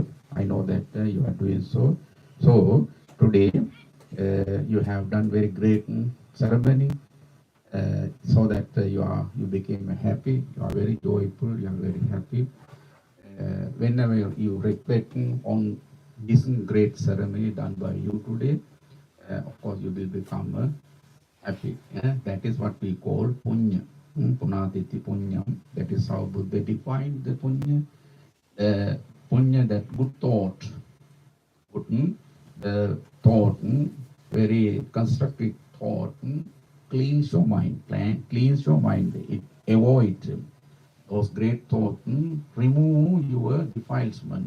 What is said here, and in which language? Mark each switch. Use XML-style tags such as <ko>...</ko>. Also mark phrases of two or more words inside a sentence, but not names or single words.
<en>I know that you are doing so. So today you have done very great ceremony, so that you became happy. You are very joyful. You are very happy. Whenever you reflect on this great ceremony done by you today, of course you will become happy. That is what we call punya.</en> <pi>Punatiti punyam.</pi> <en>That is how Buddha defined the punya. Punya, that good thought. The thought, very constructive thought, cleans your mind. Cleans your mind. It avoids those great thoughts. Remove your defilement.</en>